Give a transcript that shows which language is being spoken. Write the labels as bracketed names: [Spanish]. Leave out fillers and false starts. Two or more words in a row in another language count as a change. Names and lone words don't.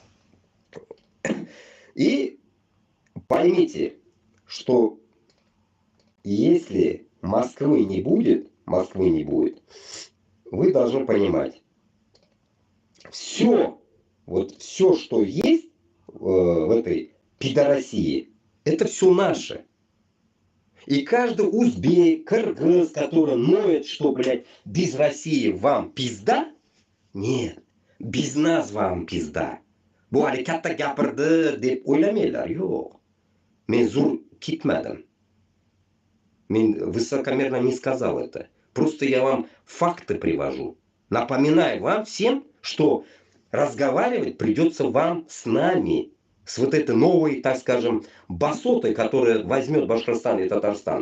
[Russian] И поймите, что если Москвы не будет, вы должны понимать, все, вот все, что есть в этой пидорасии, это все наше. И каждый узбек, кыргыз, который ноет, что, блядь, без России вам пизда, нет, без нас вам пизда. [Uzbek] Bu hali katta gapirdi deb o'ylamanglar, yo'q. Men zo'r ketmadim. [Russian] Мен высокомерно не сказал это. Просто я вам факты привожу. Напоминаю вам всем, что разговаривать придется вам с нами. С вот этой новой, так скажем, басотой, которая возьмет Башкортостан и Татарстан.